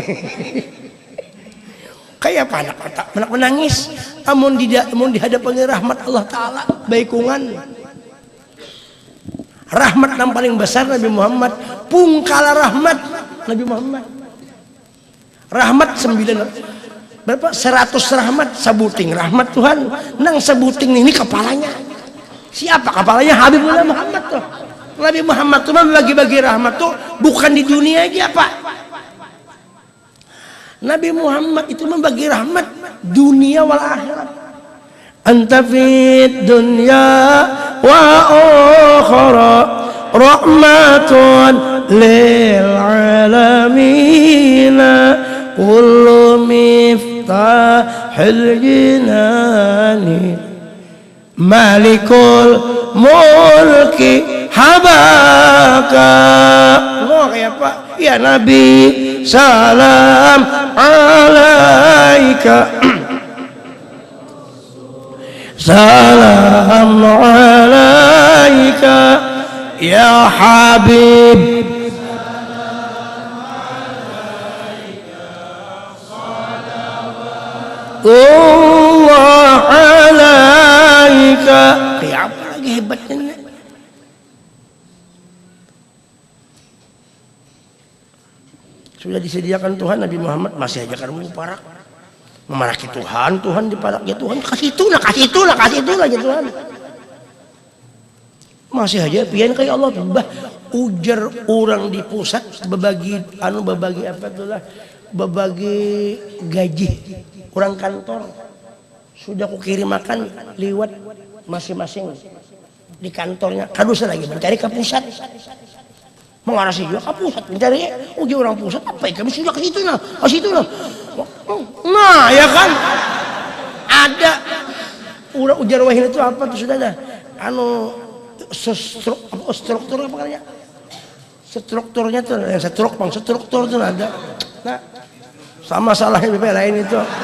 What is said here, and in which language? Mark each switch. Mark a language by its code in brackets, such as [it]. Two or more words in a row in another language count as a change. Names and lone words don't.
[bjn] Kayak apa anak menangis amun di hadapan rahmat Allah Ta'ala baikungan rahmat yang paling besar Nabi Muhammad pungkala rahmat Nabi Muhammad rahmat 9 berapa 100 rahmat sabuting rahmat Tuhan nang sabuting ini kepalanya siapa kepalanya Habibullah Muhammad tuh. Nabi Muhammad tuh bagi-bagi rahmat tuh bukan di dunia aja Pak. [id] Nabi Muhammad itu membagi rahmat [ar] دنيا والآخرة. أنت في الدنيا والأخرى رحمة للعالمين كل مفتاح الجنان مالك الملك حباك. [bjn] Oh kayak Pak [ar] يا نبي سلام عليك سلام عليك يا حبيب الله عليك. [bjn] Kayak apa lagi hebatnya? Sudah disediakan Tuhan Nabi Muhammad masih aja kan parak memaraki Tuhan diparak ya Tuhan kasih itulah ya Tuhan masih aja pian kayak Allah bah ujar orang di pusat berbagi apa itulah berbagi gaji orang kantor sudah aku kirim makan liwat masing-masing di kantornya kadusa lagi mencari ke pusat mengarasi juga ke pusat mencari uji orang pusat apa ya kami sudah ke situ nah ya kan ada udah ujar wahid itu apa tuh sudah ada struktur apa namanya strukturnya tuh yang struktur tuh ada nah sama salahnya BP lain itu